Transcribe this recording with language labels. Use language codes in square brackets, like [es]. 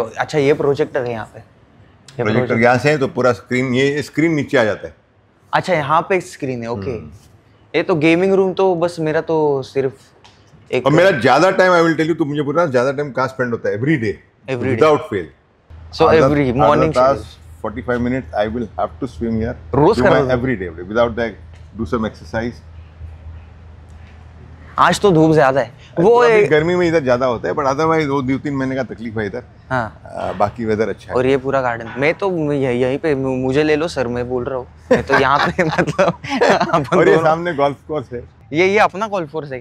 [hi] अच्छा, ये प्रोजेक्टर है यहाँ पे? प्रोजेक्टर यहाँ से है तो पूरा स्क्रीन, ये स्क्रीन नीचे आ जाता है. अच्छा, यहाँ पे स्क्रीन है. ओके. ये तो गेमिंग रूम तो बस मेरा तो सिर्फ एक. और मेरा ज्यादा time, [en] I will tell you, [hi] तो मुझे पूरा ज्यादा टाइम कहाँ स्पेंड होता है? [en] Every day, without fail. So every morning 45 minutes I will have to swim here. [hi] रोज कर रहे हो? [en] Every day. Without that, do some exercise. [hi] आज तो धूप ज्यादा है. वो गर्मी में इधर ज्यादा होता है, बट अदरवाइज 2-3 महीने का तकलीफ है इधर. हाँ. बाकी वेदर अच्छा है. और ये पूरा गार्डन, मैं तो यहीं पे, मुझे ले लो सर, मैं बोल रहा हूँ. मैं तो यहाँ पे मतलब. और ये सामने गोल्फ कोर्स है. ये अपना गोल्फ कोर्स है.